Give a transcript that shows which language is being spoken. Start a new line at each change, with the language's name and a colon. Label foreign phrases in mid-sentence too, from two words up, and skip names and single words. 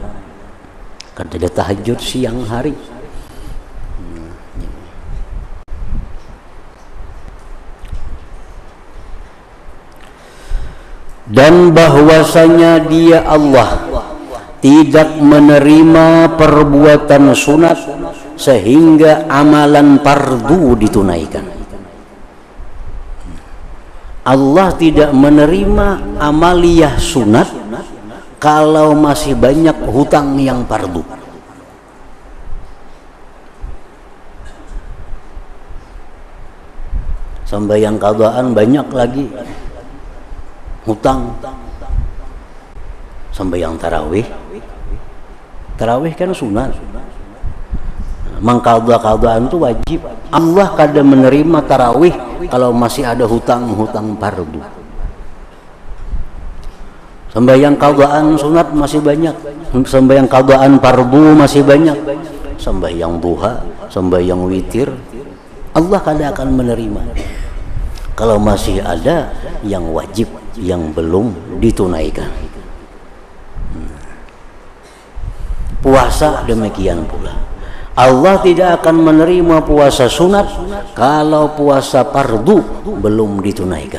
Indonesian: Karena ada tahajud siang hari. Dan bahwasanya Dia Allah tidak menerima perbuatan sunat sehingga amalan fardu ditunaikan. Allah tidak menerima amaliyah sunat kalau masih banyak hutang yang fardu. Sembahyang qadaan banyak lagi hutang. Sembahyang tarawih, tarawih kan sunat, mengqadha-qadhaan itu wajib. Allah kadang menerima tarawih kalau masih ada hutang-hutang fardu. Sembahyang qadhaan sunat masih banyak, sembahyang qadhaan fardu masih banyak, sembahyang duha, sembahyang witir, Allah kadang akan menerima kalau masih ada yang wajib yang belum ditunaikan. Puasa demikian pula, Allah tidak akan menerima puasa sunat kalau puasa fardu belum ditunaikan.